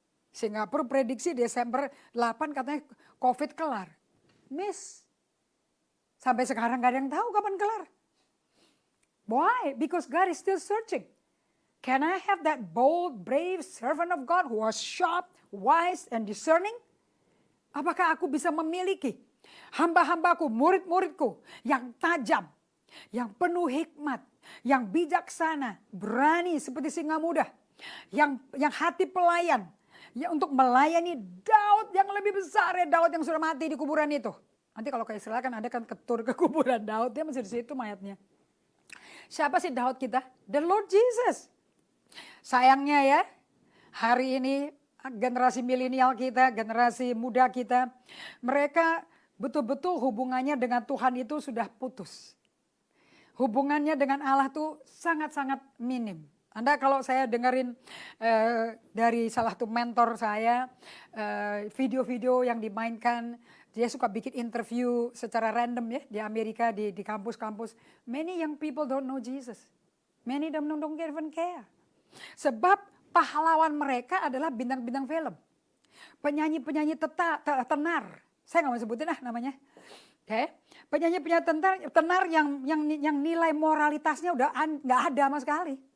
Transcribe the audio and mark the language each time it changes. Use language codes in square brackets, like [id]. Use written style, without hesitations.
[id] Singapura prediksi Desember 8 katanya COVID kelar. Miss. Sampai sekarang gak ada yang tahu kapan kelar. [en] Why? Because God is still searching. Can I have that bold, brave servant of God who was sharp, wise, and discerning? [id] Apakah aku bisa memiliki hamba-hambaku, murid-muridku yang tajam, yang penuh hikmat, yang bijaksana, berani seperti singa muda, yang hati pelayan, ya untuk melayani Daud yang lebih besar ya, Daud yang sudah mati di kuburan itu. Nanti kalau ke Israel kan ada kan ketur ke kuburan Daud, dia masih di situ mayatnya. Siapa sih Daud kita? [en] The Lord Jesus. [id] Sayangnya ya, hari ini generasi milenial kita, generasi muda kita, mereka betul-betul hubungannya dengan Tuhan itu sudah putus. Hubungannya dengan Allah tuh sangat-sangat minim. Anda kalau saya dengerin dari salah satu mentor saya, video-video yang dimainkan, dia suka bikin interview secara random ya di Amerika, di kampus-kampus. [en] Many young people don't know Jesus. Many of them don't even care. [id] Sebab pahlawan mereka adalah bintang-bintang film. Penyanyi-penyanyi tenar. Saya nggak mau sebutin namanya. Oke. Penyanyi-penyanyi tenar yang nilai moralitasnya udah nggak ada sama sekali.